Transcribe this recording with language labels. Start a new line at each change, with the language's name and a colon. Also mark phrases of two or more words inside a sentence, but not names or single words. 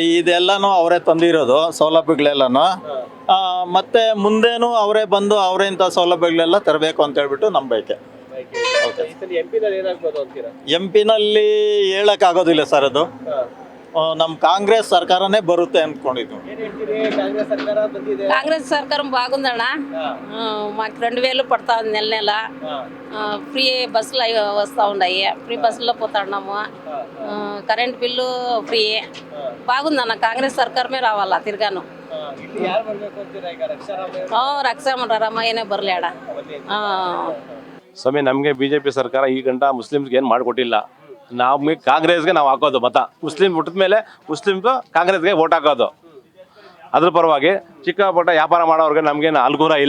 Kannada: ಇದೆಲ್ಲನೂ ಅವರೇ ತಂದಿರೋದು ಸೌಲಭ್ಯಗಳೆಲ್ಲನೂ. ಮತ್ತೆ ಮುಂದೇನು ಅವರೇ ಬಂದು ಅವರೇ ಇಂಥ ಸೌಲಭ್ಯಗಳೆಲ್ಲ ತರಬೇಕು ಅಂತ ಹೇಳ್ಬಿಟ್ಟು ನಮ್ಮ ಬಯಕೆ. MP ನಲ್ಲಿ ಹೇಳಕ್ಕಾಗೋದಿಲ್ಲ ಸರ್, ಅದು ನಮ್ಮ ಕಾಂಗ್ರೆಸ್ ಸರ್ಕಾರನೇ ಬರುತ್ತೆ అంటుಕೊಂಡಿದ್ದು.
Telugu: కాంగ్రెస్ సర్కారం బాగుందన్నా. మాకు 2000 పడతా ఉంది నెల నెల. ఫ్రీ బస్సులు వస్తూ ఉన్నాయి, ఫ్రీ బస్సుల్లో పోతున్నాము. కరెంట్ బిల్లు ఫ్రీ. బాగుందన్న, కాంగ్రెస్ సర్కారమే రావాలా తిరగాను.
Kannada: ರಕ್ಷಾಮಯ್ಯನೇ ಬರಲೇಡ. ಸ್ವಾಮಿ, ನಮಗೆ ಬಿಜೆಪಿ ಸರ್ಕಾರ ಈ ಗಂಟ ಮುಸ್ಲಿಮ್ಸ್ಗೆ ಏನು ಮಾಡಿಕೊಟ್ಟಿಲ್ಲ. ನಮಗೆ ಕಾಂಗ್ರೆಸ್ಗೆ ನಾವು ಹಾಕೋದು ಮತ. ಮುಸ್ಲಿಮ್ ಹುಟ್ಟಿದ ಮೇಲೆ ಮುಸ್ಲಿಮ್ಸು ಕಾಂಗ್ರೆಸ್ಗೆ ವೋಟ್ ಹಾಕೋದು. ಅದ್ರ ಪರವಾಗಿ ಚಿಕ್ಕ ಪುಟ್ಟ ವ್ಯಾಪಾರ ಮಾಡೋರಿಗೆ ನಮಗೇನು ಅನುಕೂಲ ಇಲ್ಲ.